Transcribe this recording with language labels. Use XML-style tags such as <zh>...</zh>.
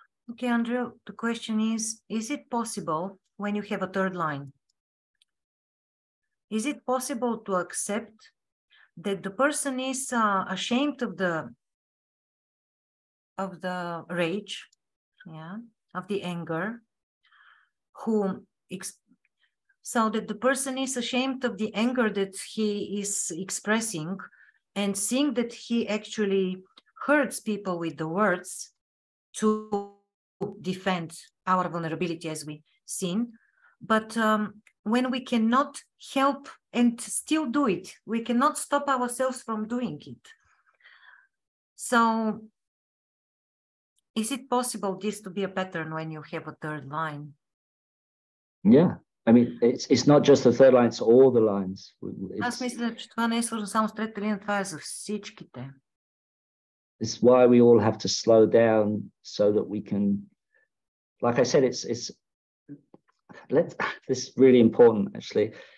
<en>Okay, Andrew, the question is it possible when you have a third line? Is it possible to accept that the person is ashamed of the rage, of the anger, so that the person is ashamed of the anger that he is expressing, and seeing that he actually hurts people with the words to defend our vulnerability, as we seen, but when we cannot help and still do it, we cannot stop ourselves from doing it. So is it possible this to be a pattern when you have a third line? Yeah, I mean, it's not just the third line, it's all the lines.</en> <bg>Аз мисля, че това не е свързано само с третата линия, това е за всичките.</bg> <en>It's why we all have to slow down so that we can, like I said, this is really important actually.</en>